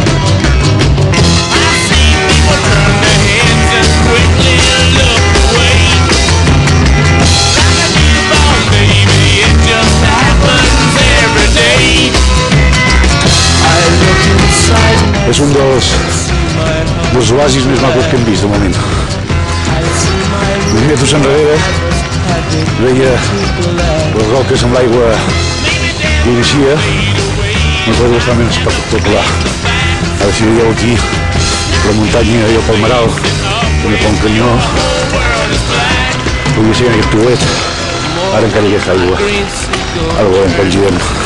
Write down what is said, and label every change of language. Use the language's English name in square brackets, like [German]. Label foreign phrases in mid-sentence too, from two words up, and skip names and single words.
[English] I see people turn their heads and quickly look away. Like a newborn baby, it just happens every day. I look inside my [Catalan] És un dels oasis més macos que hem vist de moment. Uns metres enrere veia les roques amb l'aigua que inicia, una cosa bastant espectacular. Ara si veieu aquí la muntanya i el palmeral, també fa un canyó, podria ser en aquest tulet, ara encara hi ha aigua, ara veurem quan girem.